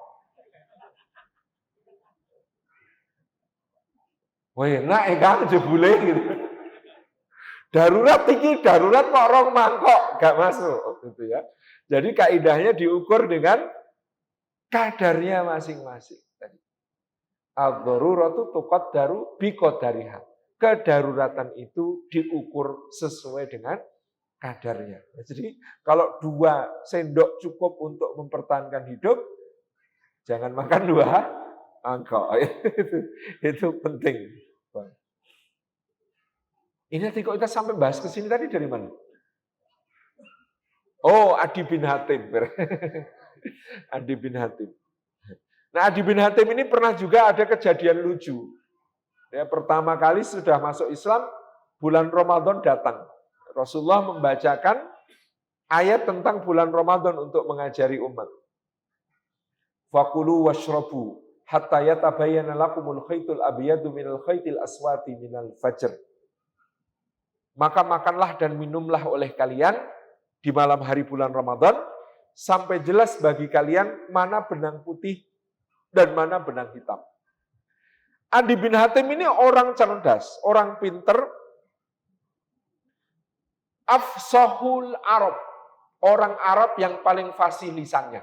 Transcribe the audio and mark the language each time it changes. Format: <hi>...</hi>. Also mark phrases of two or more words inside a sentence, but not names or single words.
<id>Wah enak kan jebule gitu. Darurat tinggi, darurat kok 2 mangkok, gak masuk gitu ya. Jadi kaidahnya diukur dengan kadarnya masing-masing.</id> <ar>الضرورة تقدر بقدرها.</ar> <id>Kedaruratan itu diukur sesuai dengan kadarnya. Jadi kalau 2 sendok cukup untuk mempertahankan hidup, jangan makan 2 mangkok. Itu penting. Ini nanti kok kita sampai bahas ke sini tadi dari mana? Oh, Adi bin Hatim. Adi bin Hatim. Nah, Adi bin Hatim ini pernah juga ada kejadian lucu. Ya, pertama kali sudah masuk Islam, bulan Ramadan datang. Rasulullah membacakan ayat tentang bulan Ramadan untuk mengajari umat.</id> <ar>فكلوا واشربوا حتى يتبين لكم الخيط الأبيض من الخيط الأسود من الفجر.</ar> <id>Maka makanlah dan minumlah oleh kalian di malam hari bulan Ramadan sampai jelas bagi kalian mana benang putih dan mana benang hitam. Adi bin Hatim ini orang cerdas, orang pinter,</id> <ar>أفصح العرب,</ar> <id>orang Arab yang paling fasih lisannya.</id>